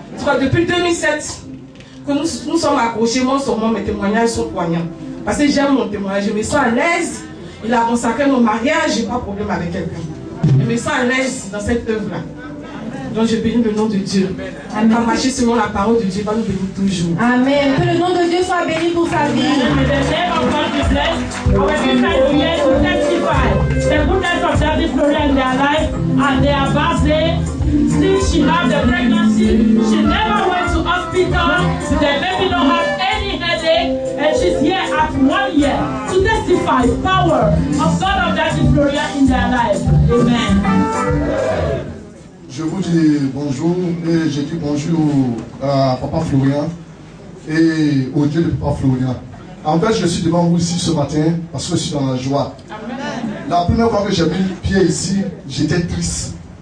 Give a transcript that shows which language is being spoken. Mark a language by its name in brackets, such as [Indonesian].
[French] Tu vois, depuis 2007, que nous sommes accrochés, moi, sur moi, mes témoignages sont poignants. Parce que j'aime mon témoignage, je me sens à l'aise. Il a consacré mon mariage, je n'ai pas de problème avec quelqu'un. Je me sens à l'aise dans cette œuvre-là. Donc je bénis le nom de Dieu. On va marcher selon la parole de Dieu, va nous bénir toujours. Amen. Que le nom de Dieu soit béni pour sa vie. [English] May the name of God be blessed. Our sister is here to testify the goodness of Daddy Florian in their life and their birthday. Since she had the pregnancy, she never went to hospital. The baby don't have any headache, and she's here at 1 year to testify power of God of Daddy Florian in their life. Amen. [French] Je vous dis bonjour et je dis bonjour à Papa Florian et au Dieu de Papa Florian. En fait, je suis devant vous ici ce matin parce que je suis dans la joie. La première fois que j'ai mis le pied ici, j'étais triste.